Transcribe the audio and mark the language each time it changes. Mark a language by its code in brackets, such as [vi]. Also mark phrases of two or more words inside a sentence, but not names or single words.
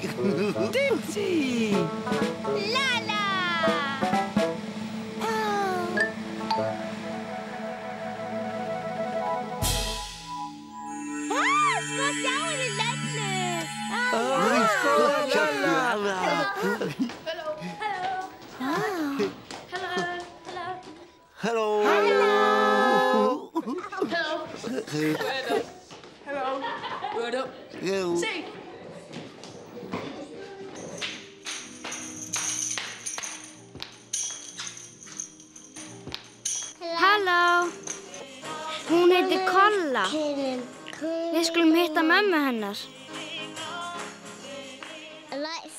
[is] Dipsy, Lala. Sko sjáðu Lellu. [en] Hello. Word up. Say. [is] Halló, hún heitir Kolla. Við skulum hitta mömmu hennar.